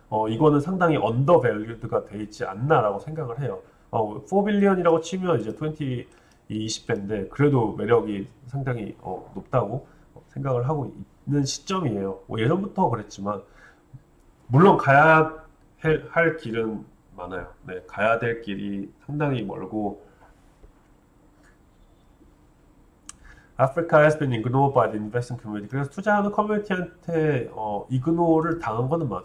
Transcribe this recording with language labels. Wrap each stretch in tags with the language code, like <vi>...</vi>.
<ko>이거는 상당히 언더밸류드가 돼 있지 않나라고 생각을 해요. 4 빌리언이라고 치면 이제 20배인데 그래도 매력이 상당히 높다고 생각을 하고 있는 시점이에요. 예전부터 그랬지만 물론 가야 할 길은 많아요. 네, 가야 될 길이 상당히 멀고,</ko> <en>Africa has been ignored by the investment community.</en> <ko>그래서 투자하는 커뮤니티한테 이그노를 당한 거는 맞아요.</ko>